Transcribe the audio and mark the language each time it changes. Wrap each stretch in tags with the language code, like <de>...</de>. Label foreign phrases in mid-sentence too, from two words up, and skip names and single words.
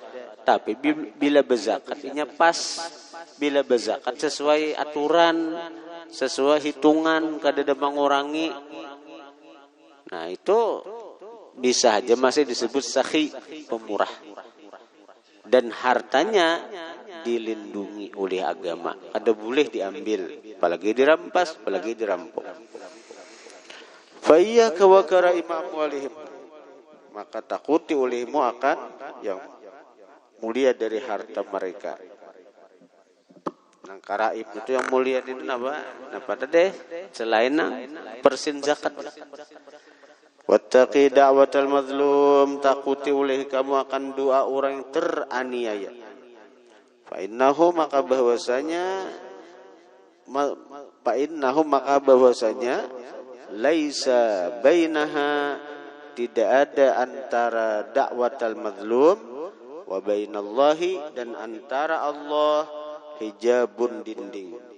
<bjn>Tapi bila berzakat inya pas. Bila berzakat sesuai aturan, sesuai hitungan, kada ada mengurangi.</bjn> <id>Nah, itu bisa aja masih disebut sakhi, pemurah. Dan hartanya dilindungi oleh agama. Kada boleh diambil, apalagi dirampas, apalagi dirampok.</id> <ar>فإياك وكرائم أموالهم.</ar> <id>Maka takuti olehmu akan yang mulia dari harta mereka. Nang karaib itu yang mulia itu apa?</id> <bjn>Napa deh? Selain persin zakat.</bjn> <ar>واتق دعوة المظلوم,</ar> <id>takuti oleh kamu akan doa orang yang teraniaya.</id> <ar>فإنه</ar> <id>maka bahwasanya</id> <ar>ليس بينها,</ar> <id>tidak ada antara</id> <ar>دعوة المظلوم وبين الله,</ar> <id>dan antara Allah hijabun, dinding.</id>